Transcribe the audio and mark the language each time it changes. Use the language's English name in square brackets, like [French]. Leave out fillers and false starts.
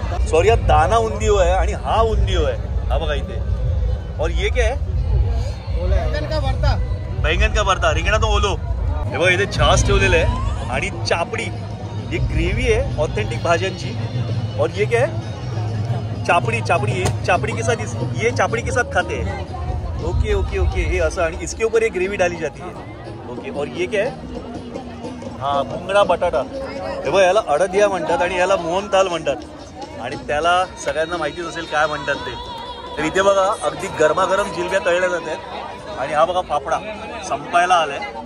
[Marathi] Sorry हा दाना उंदियो आहे आणि हा उंदियो आहे. हा बघा इथे. [Hindi] और ये क्या है? बैंगन का भरता. रिंगणाचा ओलो. [Marathi] हे बघा इथे छास ठेवलेलं आहे आणि चापडी. ही ग्रेव्ही आहे ऑथेंटिक भाज्यांची. [Hindi] और ये क्या है? चापड़ी. चापड़ी के साथ ये चापड़ी के साथ खाते हैं. [English] Okay okay okay. [Marathi] हे असं आणि [Hindi] इसके ऊपर ये ग्रेव्ही डाली जाती है. ओके. और ये क्या है? [Marathi] हाँ भुंगडा बटाटा. हे बघा याला अडदिया म्हणतात आणि याला मोहनथाल म्हणतात आणि त्याला सगळ्यांना माहितीच असेल काय म्हणतात ते. तर इथे बघा अगदी गरमागरम जिलब्या तळल्या जातात आणि हा बघा फाफडा संपायला आलाय.